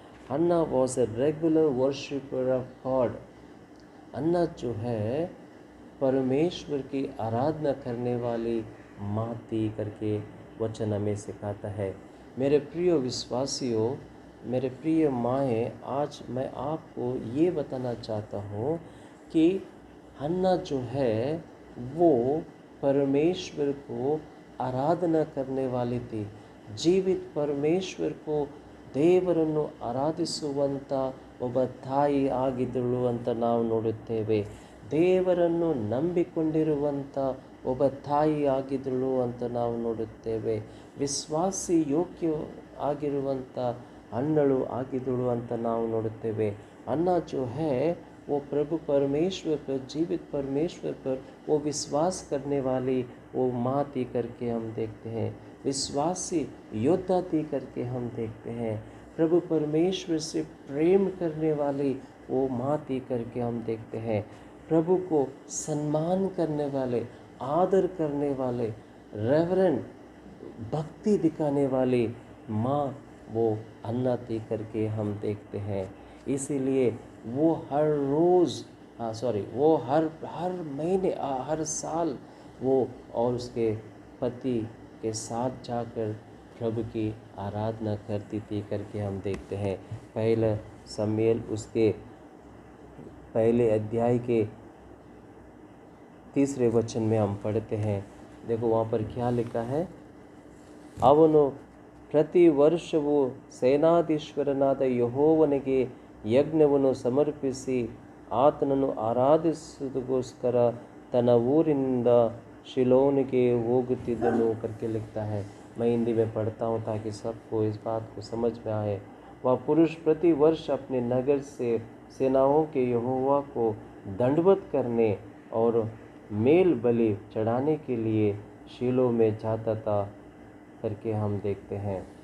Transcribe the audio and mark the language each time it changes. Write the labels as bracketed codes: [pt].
[en] Anna was a regular worshipper of God. [hi] अन्ना जो है परमेश्वर की आराधना करने वाली माँ थी करके वचन हमें सिखाता है। मेरे प्रिय विश्वासियों, मेरे प्रिय माएँ, आज मैं आपको ये बताना चाहता हूँ कि हन्ना जो है वो परमेश्वर को आराधना करने वाली थी। जीवित परमेश्वर को [kn] ದೇವರನ್ನು ಆರಾಧಿಸುವಂಥ ಒಬ್ಬ ತಾಯಿ ಆಗಿದ್ದಳು ಅಂತ ನಾವು ನೋಡುತ್ತೇವೆ. ದೇವರನ್ನು ನಂಬಿಕೊಂಡಿರುವಂಥ ಒಬ್ಬ ತಾಯಿ ಆಗಿದ್ದಳು ಅಂತ ನಾವು ನೋಡುತ್ತೇವೆ. ವಿಶ್ವಾಸಿ ಯೋಗ್ಯ ಆಗಿರುವಂಥ ಅನ್ನಳು ಆಗಿದ್ದಳು ಅಂತ ನಾವು ನೋಡುತ್ತೇವೆ. [hi] अन्ना जो है वो प्रभु परमेश्वर पर, जीवित परमेश्वर पर वो विश्वास करने वाली वो माँ थी करके हम देखते हैं। विश्वासी योद्धा थी करके हम देखते हैं। प्रभु परमेश्वर से प्रेम करने वाली वो माँ थी करके हम देखते हैं। प्रभु को सम्मान करने वाले, आदर करने वाले, रेवरेंट भक्ति दिखाने वाली माँ वो अन्ना थी करके हम देखते हैं। इसीलिए वो हर रोज़ वो हर महीने हर साल वो और उसके पति के साथ जाकर प्रभु की आराधना करती थी करके हम देखते हैं। पहला शमूएल उसके पहले अध्याय के 3 वचन में हम पढ़ते हैं। देखो वहाँ पर क्या लिखा है। [kn] ಅವನು ಪ್ರತಿ ವರ್ಷವೂ ಸೇನಾಧೀಶ್ವರನಾದ ಯೆಹೋವನಿಗೆ ಯಜ್ಞವನ್ನು ಸಮರ್ಪಿಸಿ ಆತನನ್ನು ಆರಾಧಿಸುವುದಕ್ಕೋಸ್ಕರ ತನ್ನ ಊರಿನಿಂದ ಶಿಲೋನಿಗೆ ಹೋಗುತ್ತಿದ್ದನು [hi] करके लिखता है। मैं हिंदी में पढ़ता हूँ ताकि सबको इस बात को समझ में आए। वह पुरुष प्रति वर्ष अपने नगर से सेनाओं के यहोवा को दंडवत करने और मेल बलि चढ़ाने के लिए शीलो में जाता था करके हम देखते हैं।